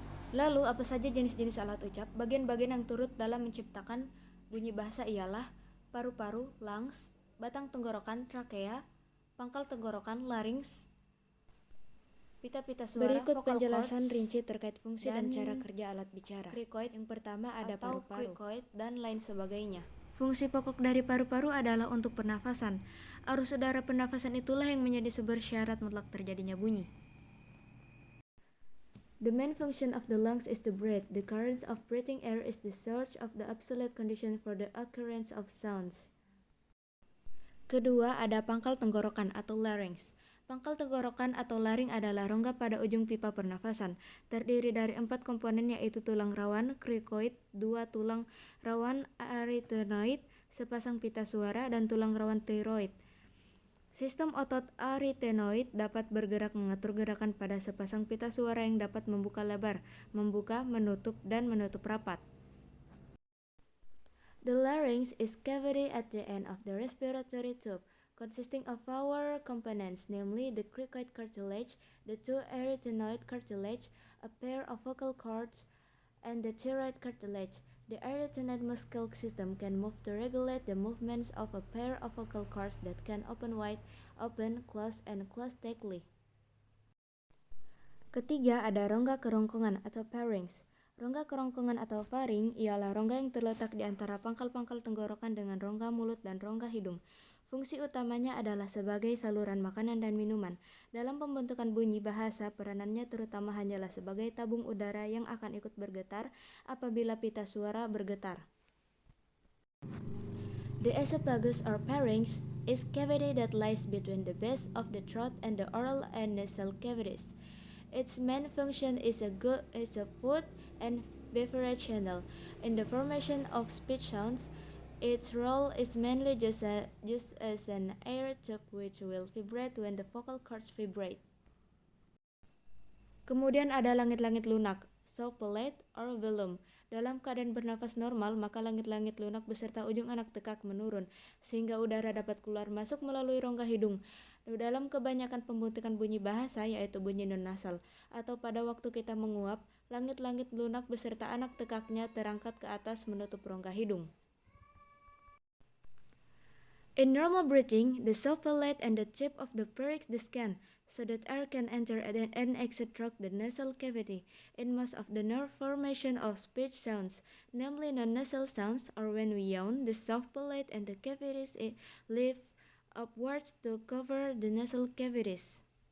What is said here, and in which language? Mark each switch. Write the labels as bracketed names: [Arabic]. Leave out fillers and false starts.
[Indonesian] Lalu, apa saja jenis-jenis alat ucap? Bagian-bagian yang turut dalam menciptakan bunyi bahasa ialah paru-paru, lungs, batang tenggorokan, trakea, pangkal tenggorokan, larynx, pita-pita suara. Berikut penjelasan rinci terkait fungsi dan cara kerja alat bicara. Krikoid yang pertama ada paru-paru, krikoid, dan lain sebagainya. Fungsi pokok dari paru-paru adalah untuk pernafasan. Arus udara pernafasan itulah yang menjadi sumber syarat mutlak terjadinya bunyi. [English] The main function of the lungs is to breathe. The current of breathing air is the source of the absolute condition for the occurrence of sounds. [Indonesian] Kedua, ada pangkal tenggorokan atau larynx. Pangkal tenggorokan atau laring adalah rongga pada ujung pipa pernafasan. Terdiri dari 4 komponen yaitu tulang rawan, krikoid, 2 tulang rawan arytenoid, sepasang pita suara, dan tulang rawan tiroid. Sistem otot arytenoid dapat bergerak mengatur gerakan pada sepasang pita suara yang dapat membuka lebar, membuka, menutup, dan menutup rapat. [English] The larynx is cavity at the end of the respiratory tube, consisting of 4 components, namely the cricoid cartilage, the 2 arytenoid cartilage, a pair of vocal cords, and the thyroid cartilage. The arytenoid muscle system can move to regulate the movements of a pair of vocal cords that can open wide, open, close, and close tightly. [Indonesian] Ketiga, ada rongga kerongkongan atau pharynx. Rongga kerongkongan atau faring ialah rongga yang terletak di antara pangkal-pangkal tenggorokan dengan rongga mulut dan rongga hidung. Fungsi utamanya adalah sebagai saluran makanan dan minuman. Dalam pembentukan bunyi bahasa, peranannya terutama hanyalah sebagai tabung udara yang akan ikut bergetar apabila pita suara bergetar. [English] The esophagus or pharynx is cavity that lies between the base of the throat and the oral and nasal cavities. Its main function is a food and beverage channel. In the formation of speech sounds, its role is mainly just as an air tube which will vibrate when the vocal cords vibrate. [Indonesian] Kemudian ada langit-langit lunak, [English] soft palate or velum. [Indonesian] Dalam keadaan bernafas normal, maka langit-langit lunak beserta ujung anak tekak menurun, sehingga udara dapat keluar masuk melalui rongga hidung. Dalam kebanyakan pembentukan bunyi bahasa, yaitu bunyi non-nasal, atau pada waktu kita menguap, langit-langit lunak beserta anak tekaknya terangkat ke atas menutup rongga hidung. [English] In normal breathing, the soft palate and the tip of the pharynx descend, so that air can enter and exit through the nasal cavity. In most of the nerve formation of speech sounds, namely non-nasal sounds, or when we yawn, the soft palate and the cavities lift upwards to cover the nasal cavities.